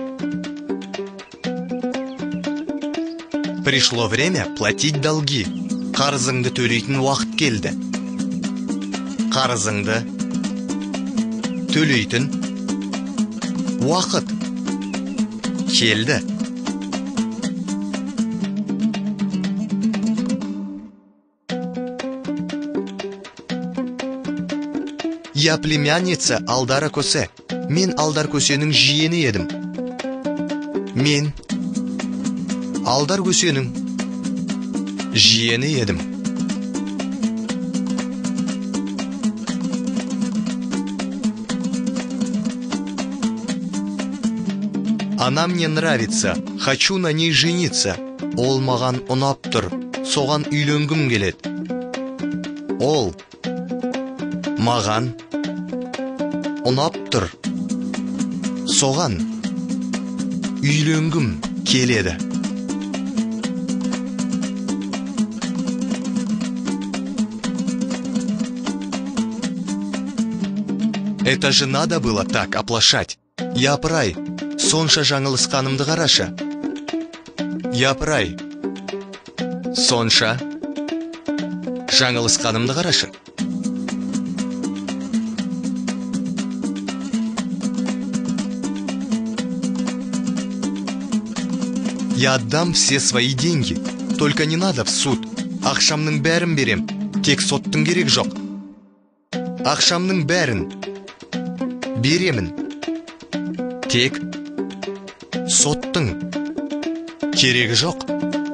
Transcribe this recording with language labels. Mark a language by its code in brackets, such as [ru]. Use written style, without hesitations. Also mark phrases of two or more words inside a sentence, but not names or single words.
[ru] Пришло время платить долги. [kk] Қарызыңды төлейтін уақыт келді. Қарызыңды төлейтін уақыт келді. [ru] Я племянница Алдара Көсе. [kk] Мен Алдар Көсенің жиені едім. Мен Алдар Көсенің жиені едім. [ru] Она мне нравится, хочу на ней жениться. [kk] Ол маған ұнап тұр, соған үйленгім келеді. Ол маған ұнап тұр, соған үйленгім келеді. [ru] Это же надо было так оплошать. [kk] Япырай, сонша жаңылысқанымды қарашы. Япырай, сонша жаңылысқанымды қарашы. [ru] Я отдам все свои деньги, только не надо в суд. [kk] Ақшамның бәрін берем, тек соттың керек жоқ. Ақшамның бәрін беремін, тек соттың керегі жоқ.